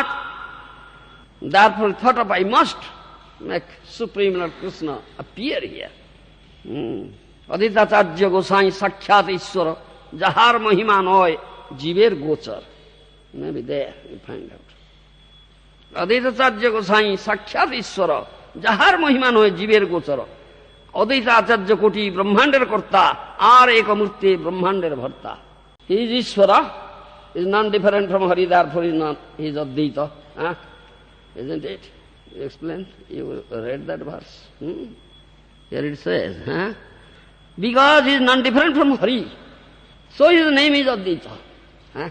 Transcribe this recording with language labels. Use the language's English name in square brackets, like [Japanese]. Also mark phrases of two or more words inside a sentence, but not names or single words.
[English] Therefore he thought of, I must make Supreme Lord Krishna appear here. [Bangla] অদ্বৈতাচার্য গোসাঞি সাক্ষাৎ ঈশ্বর যাঁহার মহিমা নয় জীবের গোচর. [English] Maybe there you find out. [Bangla] অদ্বৈতাচার্য গোসাঞি সাক্ষাৎ ঈশ্বর যাঁহার মহিমা নয় জীবের গোচর. অদ্বৈতাচার্য কোটি ব্রহ্মাণ্ডের কর্তা আর একমূর্তি ব্রহ্মাণ্ডের ভর্তা. [English] He is Ishwara, is non-different from Hari, therefore he is Advaita. Isn't it? You explain? You read that verse? Here it says, because he is non-different from Hari, so his name is Advaita.